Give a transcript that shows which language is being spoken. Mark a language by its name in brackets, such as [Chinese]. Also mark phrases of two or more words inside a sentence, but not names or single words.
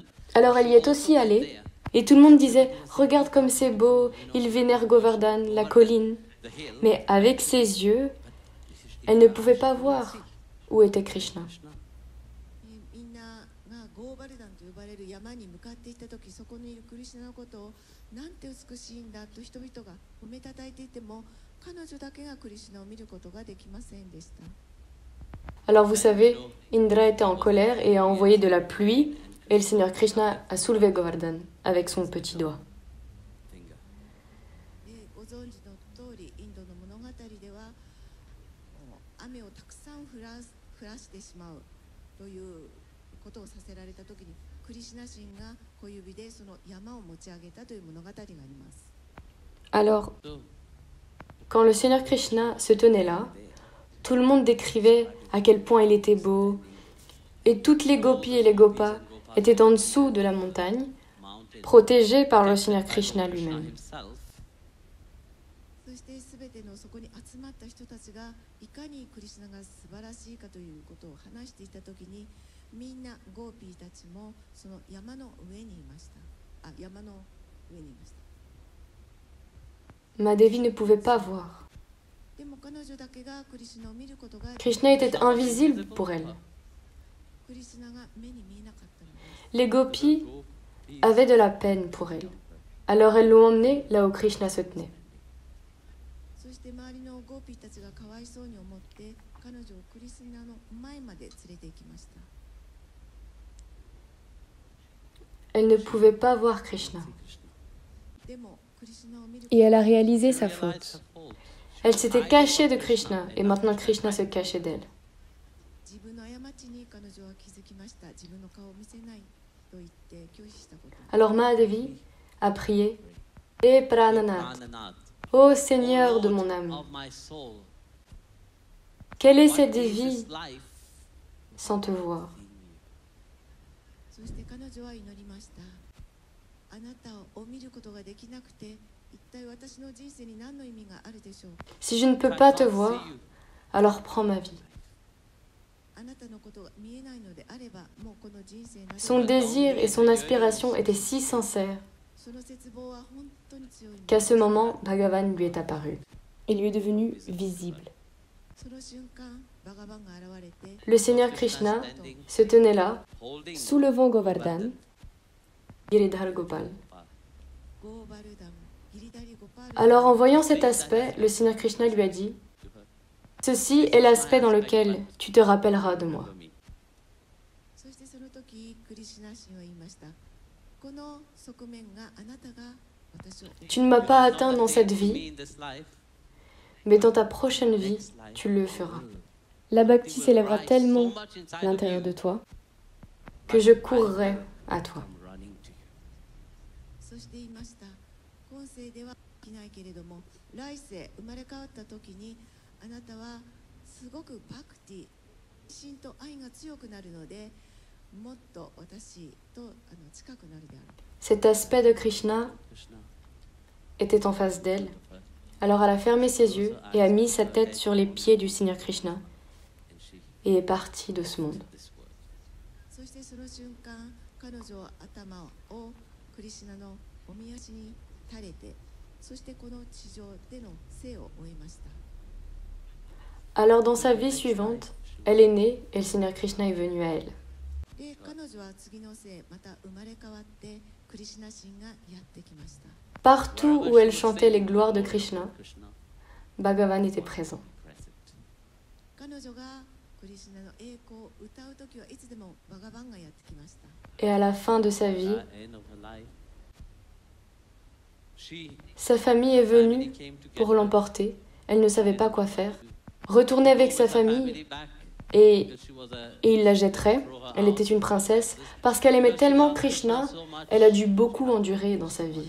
[French] Alors elle y est aussi allée, et tout le monde disait « Regarde comme c'est beau, il vénère Govardhan, la colline ». Mais avec ses yeux, elle ne pouvait pas voir où était Krishna. [Japanese] みんながゴーバルダンと呼ばれる山に向かっていった時、そこにいるクリシュナのことをなんて美しいんだと人々が褒めたたえていても彼女だけがクリシュナを見ることができませんでした。 [French] Alors vous savez, Indra était en colère et a envoyé de la pluie, et le Seigneur Krishna a soulevé Govardhan avec son petit doigt. [Japanese] でご存知の通りインドの物語では雨をたくさん降らしてしまうということをさせられた時にクリシュナ神が小指でその山を持ち上げたという物語があります。 [French] Alors, quand le Seigneur Krishna se tenait là, tout le monde décrivait à quel point il était beau, et toutes les gopis et les gopas étaient en dessous de la montagne, protégés par le Seigneur Krishna lui-même. [Japanese] そして全てのそこに集まった人たちがいかにクリシュナが素晴らしいかということを話していたときにみんなゴーピーたちもその山の上にいました。山の上にいました。 [French] Mahadevi ne pouvait pas voir. [Japanese] でも彼女だけがクリシュナを見ることが [French] Krishna était invisible pour elle. [Japanese] クリシュナが目に見えなかったのです。 [French] Les gopis avaient de la peine pour elle. Alors elles l'ont emmenée là où Krishna se tenait. [Japanese] そして周りのゴーピーたちがかわいそうに思って彼女をクリシュナの前まで連れて行きました。 [French] Elle ne pouvait pas voir Krishna. [Japanese] でもクリシュナを見る [French] Et elle a réalisé sa faute. Elle s'était cachée de Krishna et maintenant Krishna se cachait d'elle. [Japanese] 自分の過ちに彼女は気づきました。自分の顔を見せないと言って拒否したこと。 [French] Alors Mahadevi a prié « Et Prananath, Ô Seigneur de mon âme, quelle est cette vie sans te voir? [Japanese] そして彼女は祈りました。あなたを見ることができなくて、一体私の人生に何の意味があるでしょう。 [French] Si je ne peux pas te voir, alors prends ma vie. [Japanese] あなたのことが見えないのであれば、もうこの人生など [French] Son désir et son aspiration étaient si sincères [Japanese] その絶望は本当に強いん [French] qu'à [Japanese] です。 [French] ce moment, Bhagavan lui est apparu. Il lui est devenu visible. [Japanese] その瞬間、バガバンが現れて、 [French] Le Seigneur Krishna se tenait là, soulevant Govardhan, Giridhar Gopal. [Japanese] ゴーバルダム、ギリダリゴパール。 [French] Alors en voyant cet aspect, le Seigneur Krishna lui a dit, ceci est l'aspect dans lequel tu te rappelleras de moi. [Japanese] そしてその時、クリシュナ神は言いました。この側面があなたが私を [French] Tu ne m'as pas atteint dans cette vie, mais dans ta prochaine vie, tu le feras. La bhakti s'élèvera tellement à l'intérieur de toi que je courrai à toi. [Japanese] そして言いました。今世ではできないけれども、来世生まれ変わった時にあなたはすごくバクティ、心と愛が強くなるので、もっと私と近くなるである。 [French] Cet aspect de Krishna était en face d'elle. Alors elle a fermé ses yeux et a mis sa tête sur les pieds du Seigneur Krishna et est partie de ce monde. [Japanese] そしてその瞬間、彼女は頭をクリシュナのおみ足に垂れて、そしてこの地上での生を終えました。 [French] Alors dans sa vie suivante, elle est née et le Seigneur Krishna est venu à elle. [Japanese] で、彼女は次の生、また生まれ変わってクリシュナ神がやってきました。 [French] Partout où elle chantait les gloires de Krishna, Bhagavan était présent. [Japanese] 彼女がクリシュナの栄光を歌うときはいつでもバガバンがやってきました。 [French] Et à la fin de sa vie, sa famille est venue pour l'emporter. Elle ne savait pas quoi faire. Retourner avec sa famille et il la jetterait. Elle était une princesse. Parce qu'elle aimait tellement Krishna, elle a dû beaucoup endurer dans sa vie.